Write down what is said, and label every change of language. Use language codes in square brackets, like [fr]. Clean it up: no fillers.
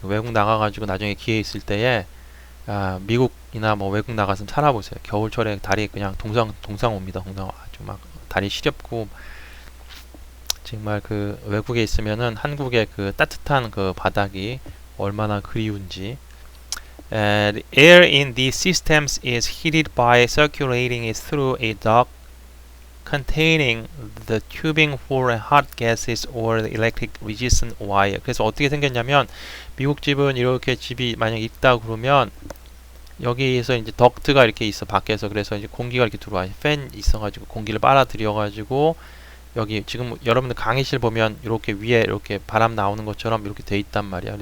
[ko] 외국 나가가지고 나중에 기회 있을 때에 미국이나 뭐 외국 나가서 살아보세요. 겨울철에 다리 그냥 동상 옵니다. 아주 막 다리 시렵고 정말 그 외국에 있으면은 한국의 그 따뜻한 그 바닥이 얼마나 그리운지. [en] The air in these systems is heated by circulating it through a duct containing the tubing for hot gases or the electric resistant wire. [ko] 그래서 어떻게 생겼냐면 미국 집은 이렇게 집이 만약 있다 그러면 여기에서 이제 덕트가 이렇게 있어 밖에서. 그래서 이제 공기가 이렇게 들어와. 팬 있어가지고 공기를 빨아들여가지고 여기 지금 여러분들 강의실 보면 이렇게 위에 이렇게 바람 나오는 것처럼 이렇게 돼 있단 말이야.